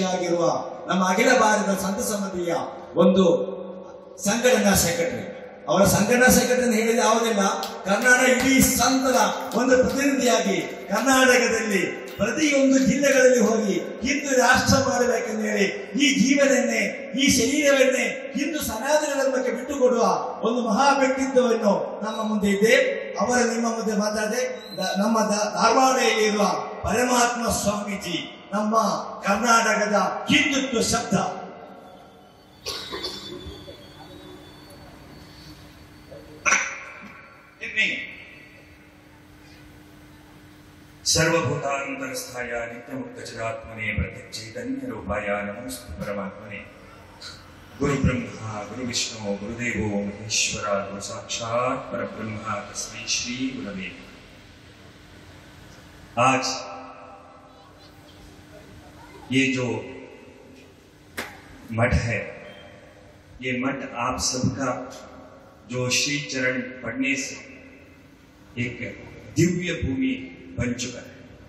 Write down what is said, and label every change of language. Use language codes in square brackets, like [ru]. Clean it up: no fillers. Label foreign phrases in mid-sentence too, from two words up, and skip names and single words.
[kn] ಆಗಿರುವ ನಮ್ಮ ಅಖಿಲ ಭಾರತ ಸಂತ ಸಮಿತಿಯ ಒಂದು ಸಂಘಟನಾ ಸೆಕ್ರೆಟರಿ, ಅವರ ಸಂಘಟನಾ ಸೆಕ್ರೆಟರಿ ಹೇಳಿದ ಯಾವುದಿಲ್ಲ, ಕರ್ನಾಟಕ ಇಡೀ ಸಂಘದ ಒಂದು ಪ್ರತಿನಿಧಿಯಾಗಿ ಕರ್ನಾಟಕದಲ್ಲಿ ಪ್ರತಿಯೊಂದು ಜಿಲ್ಲೆಗಳಲ್ಲಿ ಹೋಗಿ ಹಿಂದೂ ರಾಷ್ಟ್ರ ಮಾಡಬೇಕೆಂದು ಹೇಳಿ ಈ ಜೀವನನ್ನೇ ಈ ಶರೀರವನ್ನೇ ಹಿಂದೂ ಸನಾತನ ಧರ್ಮಕ್ಕೆ ಬಿಟ್ಟುಕೊಡುವ ಒಂದು ಮಹಾ ವ್ಯಕ್ತಿತ್ವವನ್ನು ನಮ್ಮ ಮುಂದೆ ಇದೆ. ಅವರ ನಿಮ್ಮ ಮುಂದೆ ಮಾತಾಡದೆ ನಮ್ಮ ಧಾರವಾಡದಲ್ಲಿ ಇರುವ ಪರಮಾತ್ಮ ಸ್ವಾಮೀಜಿ ನಮ್ಮ ಕರ್ನಾಟಕದ ಹಿಂದುತ್ವ ಶಬ್ದ. [sa] सर्वभूतान्तरस्थाय नित्यमुक्तचिदात्मने प्रत्यक्षचैतन्यरूपाय नमोस्तु परमात्मने. गुरु ब्रह्मा गुरु विष्णु गुरुदेवो महेश्वरा गुरु साक्षात् परब्रह्म तस्मै श्री गुरवे. [hi] आज ये जो मठ है, ये मठ आप सबका जो श्री चरण पढ़ने से एक दिव्य भूमि बन चुका है.